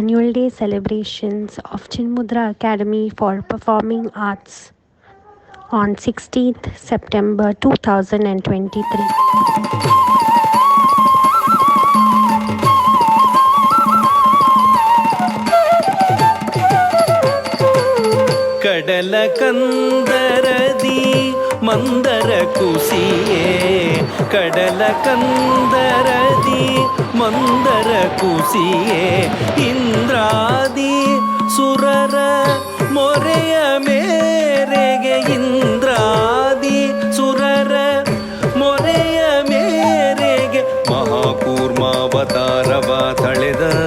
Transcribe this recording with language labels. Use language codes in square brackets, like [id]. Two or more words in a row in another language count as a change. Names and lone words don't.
[en] annual day celebrations of Chinmudra Academy for Performing Arts on 16th September 2023. [kn] ಕಡಲ ಕಂದರದಿ ಮಂದರ ಕುಸಿಯೇ ಕಡಲ ಕಂದರದಿ ಮಂದರ ಕುಸಿಯೇ ಇಂದ್ರಾದಿ ಸುರರ ಮೊರೆಯ ಮೇರೆಗೆ ಇಂದ್ರಾದಿ ಸುರರ ಮೊರೆಯ ಮೇರೆಗೆ ಮಹಾಕೂರ್ಮಾವತಾರವ ತಳೆದ